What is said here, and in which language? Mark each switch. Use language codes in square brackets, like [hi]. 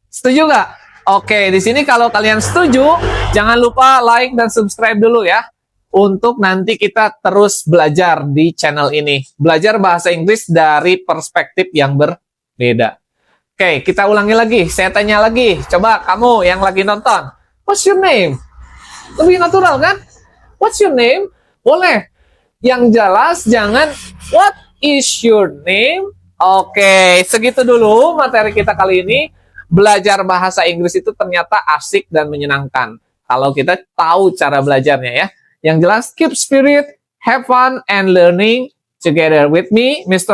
[id] Setuju nggak? Oke, di sini kalau kalian setuju, jangan lupa like dan subscribe dulu ya. Untuk nanti kita terus belajar di channel ini. Belajar bahasa Inggris dari perspektif yang berbeda. Oke, kita ulangi lagi. Saya tanya lagi. Coba kamu yang lagi nonton. [en] What's your name? [id] Lebih natural kan? [en] What's your name? Boleh. [id] Yang jelas jangan [en] what is your name? [id] Oke, segitu dulu materi kita kali ini. Belajar bahasa Inggris itu ternyata asik dan menyenangkan. Kalau kita tahu cara belajarnya ya. Yang jelas, [en] keep spirit, have fun, and learning together with me, Mr.